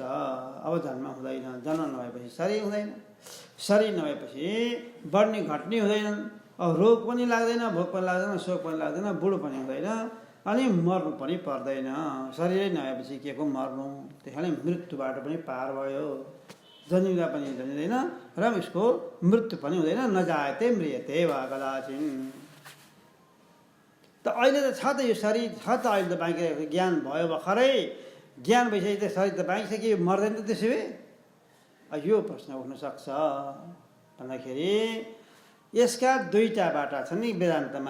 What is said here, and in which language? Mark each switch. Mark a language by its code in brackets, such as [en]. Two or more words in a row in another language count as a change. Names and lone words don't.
[ne] अब जन्म हुँदैन, जन्म नभएपछि शरीर हुँदैन, शरीर नभएपछि बढ्ने घट्ने हुँदैनन्, अब रोग पनि लाग्दैन, भोक पनि लाग्दैन, शोक पनि लाग्दैन, बुढो पनि हुँदैन, अनि मर्नु पनि पर्दैन। शरीरै नभएपछि के को मर्नु? त्यही कारण मृत्युबाट पनि पार भयो। जन्मिँदा पनि जन्मिँदैन र उसको मृत्यु पनि हुँदैन। [sa] नजायते म्रियते वा कदाचिन। [ne] त अहिले त छ त यो शरीर छ त, अहिले त बाँकी रहेको ज्ञान भयो भर्खरै, ज्ञान भइसकेपछि त शरीर त बाँकी सक्यो, मर्दैन त त्यसो भए? यो प्रश्न उठ्न सक्छ भन्दाखेरि यसका दुईटा बाटा छन् नि वेदान्तमा।